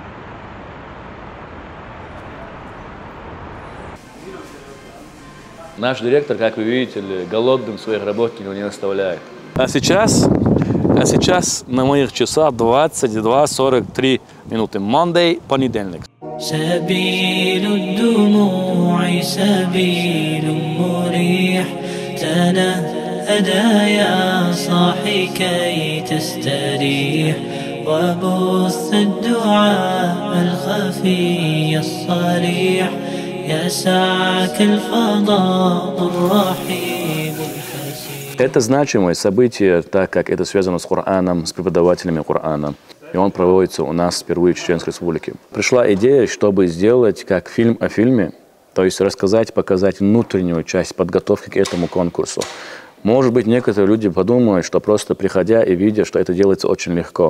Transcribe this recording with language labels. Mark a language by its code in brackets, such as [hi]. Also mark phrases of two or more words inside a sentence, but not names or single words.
[ru] Наш директор, как вы видите, голодным своих работников не оставляет. А сейчас на моих часах 22:43 минуты. Monday, понедельник. [ar] سبيل الدموع سبيل مريح تنهدى يا صاحي كي تستريح وبث الدعاء الخفي الصريح يسعك الفضاء الرحيم الفسيح. [ru] Это значимое событие, так как это связано с Кораном, с преподавателями Корана. И он проводится у нас впервые в Чеченской Республике. Пришла идея, чтобы сделать как фильм о фильме, то есть рассказать, показать внутреннюю часть подготовки к этому конкурсу. Может быть, некоторые люди подумают, что просто приходя и видя, что это делается очень легко.